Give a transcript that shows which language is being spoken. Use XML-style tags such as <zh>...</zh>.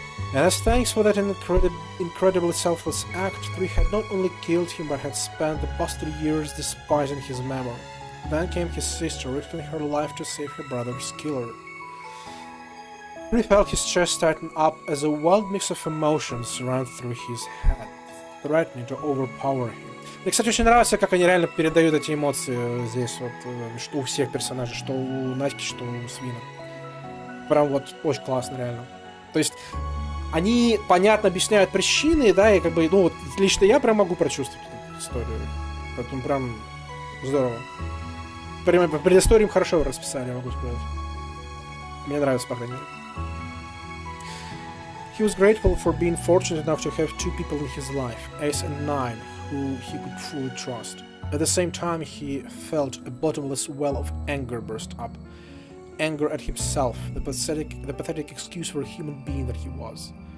<en>And as thanks for that incredibly selfless act, 3 had not only killed him but had spent the past 3 years despising his memory. Then came his sister, risking her life to save her brother's killer. 3 felt his chest tighten up as a wild mix of emotions ran through his head, threatening to overpower him.</en> <ru>Мне, кстати, очень нравится, как они реально передают эти эмоции здесь, вот, что у всех персонажей, что у Надьки, что у Свина. Прям вот очень классно, реально. То есть, они, понятно, объясняют причины, да, и как бы, ну, вот, лично я прям могу прочувствовать эту историю. Поэтому прям здорово. Прям предысторию им хорошо расписали, могу сказать. Мне нравится, по крайней мере.</ru> <en>He was grateful for being fortunate enough to have 2 people in his life, Ace and 9, who he could fully trust. At the same time, he felt a bottomless well of anger burst up. Anger at himself, the pathetic excuse for a human being that he was.</en>